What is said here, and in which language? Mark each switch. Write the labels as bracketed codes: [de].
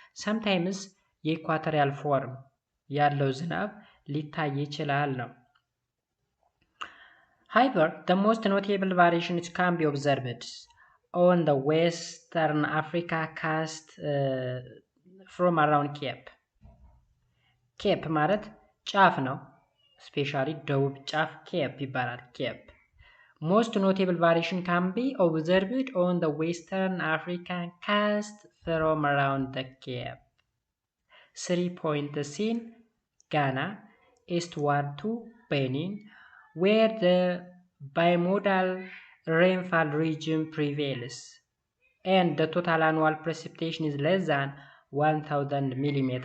[am] ሰምታይምስ የኢኳቶሪያል ፎርም ያለው ዝናብ ሊታይ ይችላል ነው። [en] However, the most notable variations can be observed on the Western Africa coast from around Cape. [am] Cape ማለት ጫፍ ነው። ስፔሻሊ ደቡብ ጫፍ Cape ይባላል። Cape. [en] Most notable variation can be observed on the Western African coast from around the Cape. 3 points in Ghana, eastward to Benin, where the bimodal rainfall region prevails and the total annual precipitation is less than 1000 mm.